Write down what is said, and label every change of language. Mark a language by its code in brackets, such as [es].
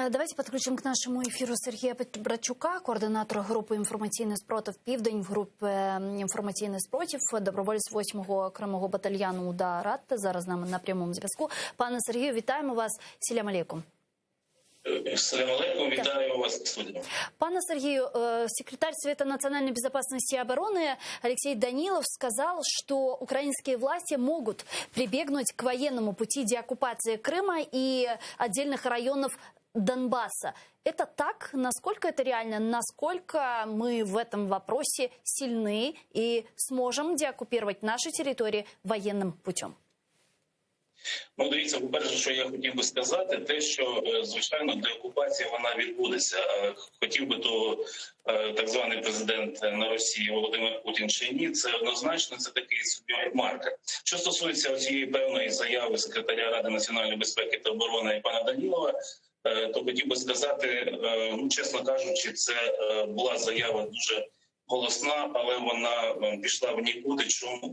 [ru] Давайте подключим к нашему эфиру Сергея Братчука, координатора [uk] групи «Інформаційний спротив Південь» в групі «Інформаційний спротив», доброволець 8-го окремого батальйону УДА РАТ. Зараз з нами на прямому зв'язку. Пане Сергію, вітаємо вас. [crh] Селям алейкум. [uk] Салям алейкум, вітаю вас в студії. [ru] Пане Сергею, секретарь Совета национальной безопасности и обороны Алексей Данилов сказал, что украинские власти могут прибегнуть к военному пути деоккупации Крыма и отдельных районов Донбасса. Это так? Насколько это реально? Насколько мы в этом вопросе сильны и сможем деоккупировать наши территории военным путем? [uk] Ну, дивіться, по-перше, що я хотів би сказати, те, що, звичайно, деокупація вона відбудеться. Хотів би то так званий президент на Росії Володимир Путін чи ні, це однозначно, це такий собі маркер. Що стосується цієї певної заяви секретаря Ради національної безпеки та оборони пана Данілова, то хотів би сказати, ну, чесно кажучи, це була заява дуже голосна, але вона пішла в нікуди. Чому?